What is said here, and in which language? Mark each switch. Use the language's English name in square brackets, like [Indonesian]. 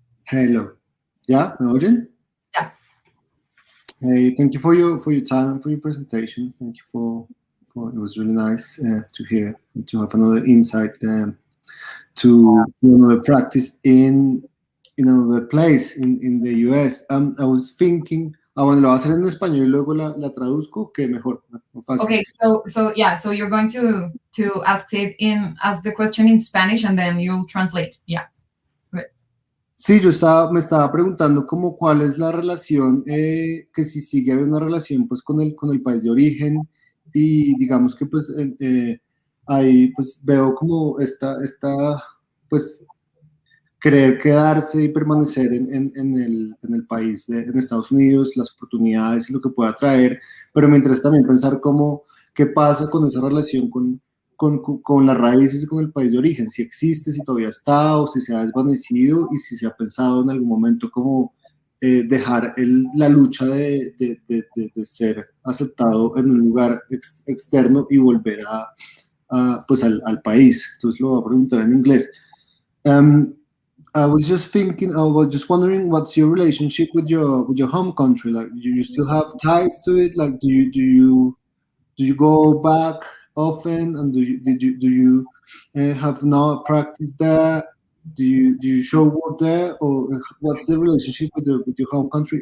[English] Hello. Yeah, [Spanish] me oyen? Ya. [English] Hey, thank you for your time and for your presentation. Thank you for it was really nice to hear and to have another insight to another practice in another place in the US. I was thinking, [Spanish] bueno, lo voy a hacer en español y luego la traduzco, que mejor, más fácil. [English] Okay, so you're going to ask the question in Spanish and then you'll translate. Yeah. [Spanish] Sí, me estaba preguntando como cuál es la relación, que si sigue habiendo una relación pues con el país de origen y digamos que pues ahí pues veo como esta pues querer quedarse y permanecer en el país, en Estados Unidos, las oportunidades y lo que pueda traer, pero mientras también pensar cómo, qué pasa con esa relación con las raíces y con el país de origen, si existe, si todavía está o si se ha desvanecido y si se ha pensado en algún momento como dejar la lucha de ser aceptado en un lugar externo y volver pues al país. Entonces lo voy a preguntar en inglés. [English] I was just thinking, I was just wondering, what's your relationship with your home country? Like, do you still have ties to it? Like, do you go back often? And do you have not practiced there? Do you show work there, or what's the relationship with your home country?